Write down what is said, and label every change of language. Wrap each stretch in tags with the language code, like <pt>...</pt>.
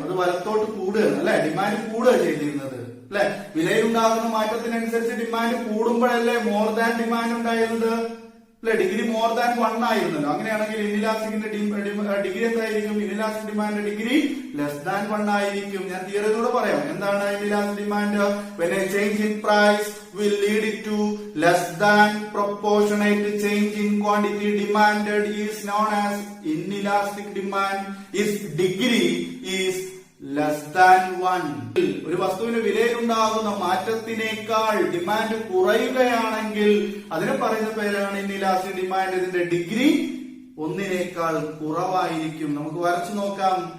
<ml>അത് വലത്തോട്ട് കൂടുകയാണ്, അല്ലെ? ഡിമാൻഡ് കൂടുക ചെയ്തിരുന്നത്, അല്ലെ? വിലയിലുണ്ടാകുന്ന മാറ്റത്തിനനുസരിച്ച് ഡിമാൻഡ് കൂടുമ്പോഴല്ലേ മോർ ദാൻ ഡിമാൻഡ് ഉണ്ടായിരുന്നത്, അല്ലെ? ഡിഗ്രി മോർ ദാൻ 1 ആയിരുന്നല്ലോ. അങ്ങനെയാണെങ്കിൽ ഇൻഇലാസ്റ്റിക്കിന്റെ ഡിഗ്രി എന്തായിരിക്കും? Inelastic demand degree less than 1 ആയിരിക്കും. ഞാൻ തിയറിയിലൂടെ പറയാം. എന്താണ് inelastic demand?</ml> <en>when a change in price will lead to less than proportionate change in quantity demanded is known as inelastic demand. Its degree is less than 1.</en> <ml>ഒരു വസ്തുവിന് വിലയിലുണ്ടാകുന്ന മാറ്റത്തിനേക്കാൾ demand കുറയുകയാണെങ്കിൽ അതിനെ പറയുന്ന പേരാണ് ഇൻഇലാസ്റ്റിക് ഡിമാൻഡ്. ഇതിന്റെ ഡിഗ്രി 1നേക്കാൾ കുറവായിരിക്കും. നമുക്ക് വരച്ചു നോക്കാം.</ml>